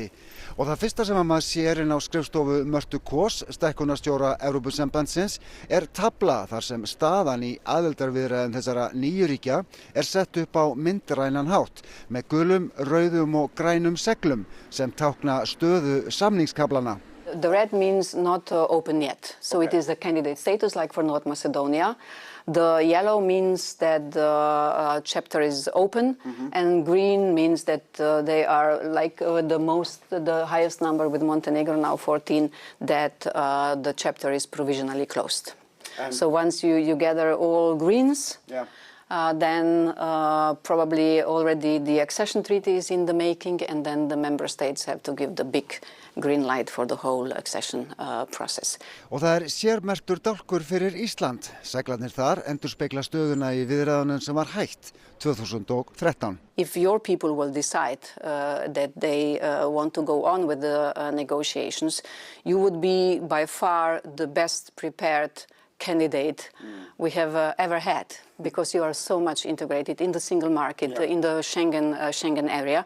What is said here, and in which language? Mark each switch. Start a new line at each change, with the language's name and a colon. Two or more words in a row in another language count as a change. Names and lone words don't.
Icelandic: Og það fyrsta sem maður sér inn á skrifstofu Mörtu Kos, stækkunarstjóra Evrópusambandsins, tafla þar sem staðan í aðildarviðræðum þessara 9 ríkja sett upp á myndrænan hátt með gulum, rauðum og grænum seglum sem tákna stöðu samningskaflana.
English: The red means not open yet, so it is a candidate status like for North Macedonia. The yellow means that the chapter is open, and green means that they are the highest number with Montenegro, now 14, that the chapter is provisionally closed. So once you gather all greens, then probably already the accession treaty is in the making, and then the member states have to give the big green light for the whole accession process.
Icelandic: Og það sérmerktur dálkur fyrir Ísland. Seglarnir þar endurspegla stöðuna í viðræðunum sem var hætt 2013.
English: If your people will decide that they want to go on with the negotiations, you would be by far the best prepared candidate we have ever had, because you are so much integrated in the single market, in the Schengen area.